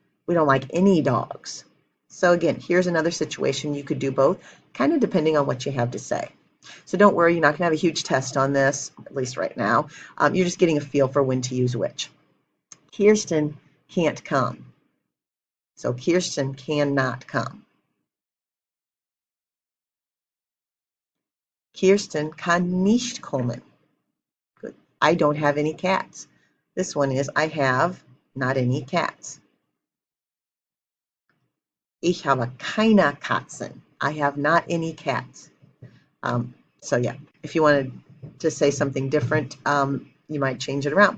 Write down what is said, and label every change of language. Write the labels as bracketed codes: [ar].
[en] We don't like any dogs. So again, here's another situation you could do both, kind of depending on what you have to say. So don't worry, you're not going to have a huge test on this, at least right now. You're just getting a feel for when to use which. Kirsten can't come. So Kirsten cannot come. [de] Kirsten kann nicht kommen. [en] Good. I don't have any cats. This one is I have not any cats. [de] Ich habe keine Katzen. [en] I have not any cats. So yeah, if you wanted to say something different, you might change it around.